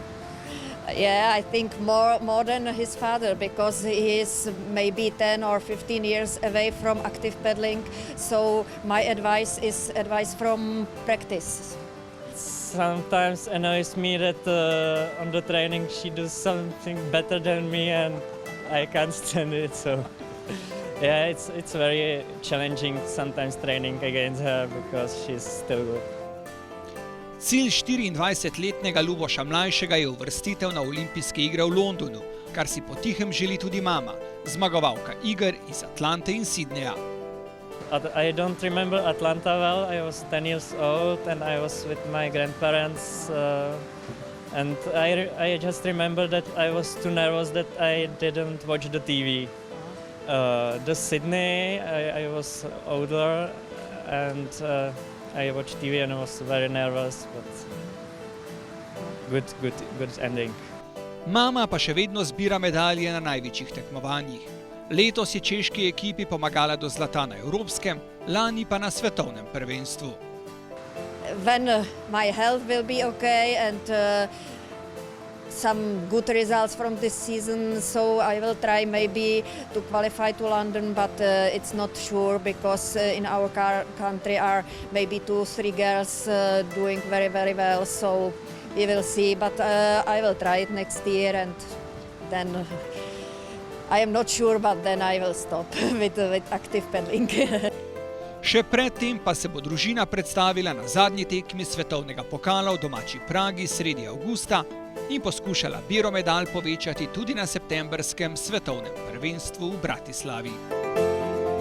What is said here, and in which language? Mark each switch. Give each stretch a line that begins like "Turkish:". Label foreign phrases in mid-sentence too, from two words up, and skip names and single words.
English: Yeah, I think more than his father, because he is maybe 10 or 15 years away from active paddling, so my advice is advice from practice. Sometimes annoys me that on the training she does something better than me and I can't stand it, so yeah, it's very challenging sometimes training against her because she's still good.
Slovenian: Cilj 24-letnega Luboša mlajšega je uvrstitev na olimpijske igre v Londonu, kar si potihem želi tudi mama, zmagovalka iger iz Atlante in Sydneyja.
English: I don't remember Atlanta well. I was 10 years old and I was with my grandparents and I just remember that I was too nervous that I didn't watch the TV. The Sydney, I was older and I watched TV and I was very nervous, but good ending.
Slovenian: Mama pa še vedno zbira medalje na največjih tekmovanjih. Letos je češki ekipi pomagala do zlata na evropskem, lani pa na svetovnem prvenstvu.
English: When my health will be okay and some good results from this season, so I will try maybe to qualify to London, but it's not sure because in our country are maybe 2-3 girls doing very, very well, so we will see, but I will try it next year, and then I am not sure, but then I will stop with active pedaling.
Slovenian: Še predtem pa se bo družina predstavila na zadnji tekmi svetovnega pokala v domači Pragi sredi avgusta in poskušala biro medalj povečati tudi na septembrskem svetovnem prvenstvu v Bratislavi.